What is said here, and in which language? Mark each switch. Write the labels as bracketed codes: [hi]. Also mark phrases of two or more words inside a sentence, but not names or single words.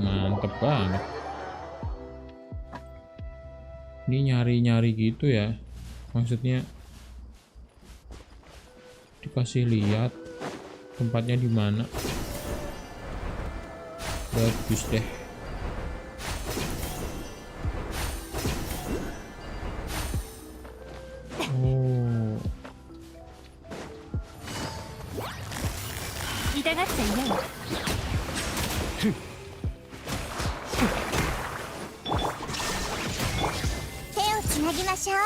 [id] Mantep banget. Ini nyari-nyari gitu ya. Maksudnya dikasih lihat tempatnya di mana. Bagus deh. Oh. [ja] 痛がっちゃいないわ。手をつなぎましょう。